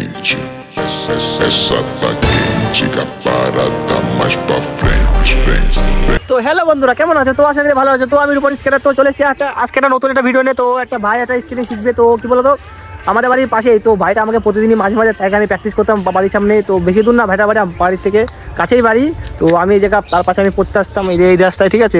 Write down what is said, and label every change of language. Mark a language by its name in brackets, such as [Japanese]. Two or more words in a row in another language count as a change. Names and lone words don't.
[Portuguese] quente, essa tá quente, que a parada mais pra frente, frente. [Bangla] তো হ্যালো বন্ধুরা, কেমন আছো? তো আশা করি ভালো আছো। তো আমি রূপন স্কেটার তো চলে এসেছি আজকে একটা নতুন একটা ভিডিও নিয়ে। তো একটা ভাই একটা স্কেটিং শিখবে। তো কি বলো তো, আমাদের বাড়ির পাশেই। তো ভাইটা আমাকে প্রতিদিনই মাঝে মাঝে তাকে আমি প্র্যাকটিস করতাম বাড়ির সামনে। তো বেশি দূর না, ভাইটা বাড়ি বাড়ির থেকে কাছেই বাড়ি। তো আমি এই জায়গা তার পাশে আমি পড়তে আসতাম এই রাস্তায়, ঠিক আছে।